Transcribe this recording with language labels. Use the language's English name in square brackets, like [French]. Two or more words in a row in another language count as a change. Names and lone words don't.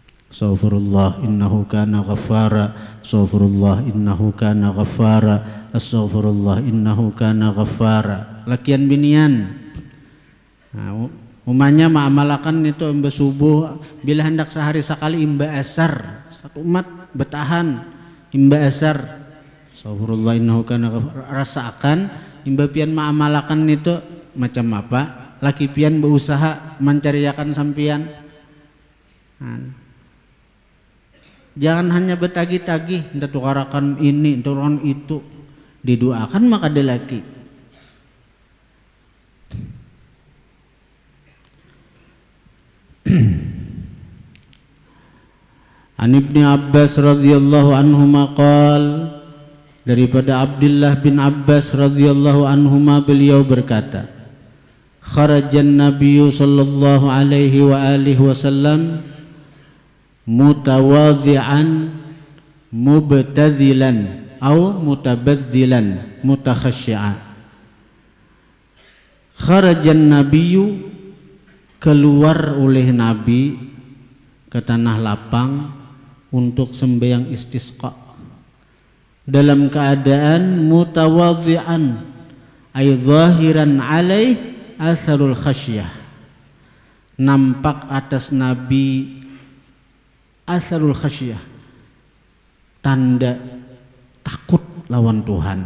[Arabic] أستغفر الله إنه كان غفارا. أستغفر الله إنه كان غفارا. أستغفر الله إنه كان غفارا. [Banjar] Lakian binian. Nah, umumnya ma'amalakan itu imba subuh bila hendak sehari sekali imba asar. Satu umat bertahan imba asar. [Arabic] أستغفر الله إنه كان غفارا. [Banjar] Rasakan imba pian ma'amalakan itu macam apa? Laki pian berusaha mencariakan sampian. Nah, jangan hanya bertagi-tagi, entah tukarakan ini, tukarakan itu. Didoakan maka ada laki. [Arabic] عن ابن عباس رضي الله عنهما قال, [Indonesian] daripada Abdullah bin Abbas [Arabic] رضي الله عنهما [Indonesian] beliau berkata, [Arabic] خرج النبي صلى الله عليه وعلى آله وسلم متواضعا متبذلا atau متبذلا متخشعا. خرج النبي, [Indonesian] keluar oleh Nabi ke tanah lapang untuk sembahyang istisqa dalam keadaan [Arabic] متواضعا أي ظاهرا عليه أثر الخشية, [Indonesian] nampak atas Nabi [Arabic] أثر الخشية, [Indonesian] tanda takut lawan Tuhan.